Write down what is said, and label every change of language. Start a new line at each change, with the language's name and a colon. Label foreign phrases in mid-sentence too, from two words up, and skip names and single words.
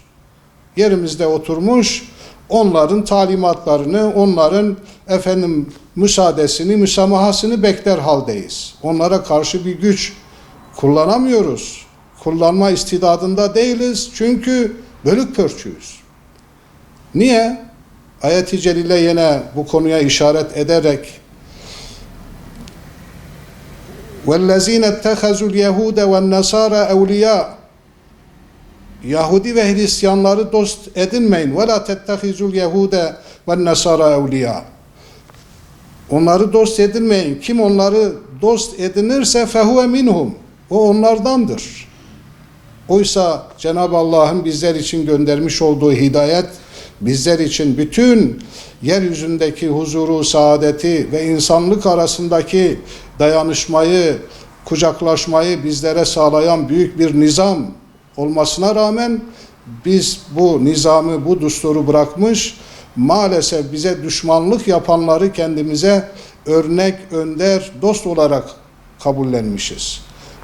Turkish: Yerimizde oturmuş, onların talimatlarını, onların müsaadesini, müsamahasını bekler haldeyiz. Onlara karşı bir güç kullanamıyoruz. Kullanma istidadında değiliz çünkü bölük pörçüyüz. Niye? Ayet-i celile yine bu konuya işaret ederek
Arabic: وَالَّذ۪ينَ اتَّخَذُوا الْيَهُودَ وَالنَّصَارَ اَوْلِيَاءَ
Turkish: Yahudi ve Hristiyanları dost edinmeyin.
Arabic: وَلَا تَتَّخِذُوا الْيَهُودَ وَالنَّصَارَ اَوْلِيَاءَ
Turkish: Onları dost edinmeyin. Kim onları dost edinirse
Arabic: فَهُوَ مِنْهُمْ
Turkish: O onlardandır. Oysa Cenab-ı Allah'ın bizler için göndermiş olduğu hidayet, bizler için bütün yeryüzündeki huzuru, saadeti ve insanlık arasındaki dayanışmayı, kucaklaşmayı bizlere sağlayan büyük bir nizam olmasına rağmen biz bu nizamı, bu düsturu bırakmış, maalesef bize düşmanlık yapanları kendimize örnek, önder, dost olarak kabullenmişiz.